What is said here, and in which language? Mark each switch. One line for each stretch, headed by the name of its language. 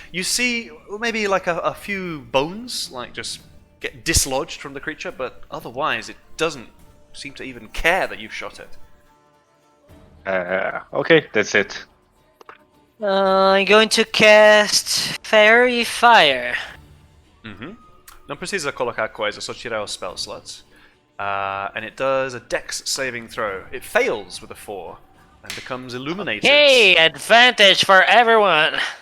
English: You see maybe like a few bones, like just get dislodged from the creature, but otherwise it doesn't seem to even care that you've shot it. Okay, that's it. I'm going to cast Fairy Fire.
Portuguese: Não precisa colocar coisa, só tirar os spell slots.
English: And it does a dex saving throw. It fails with a 4 and becomes illuminated. Hey, advantage for everyone.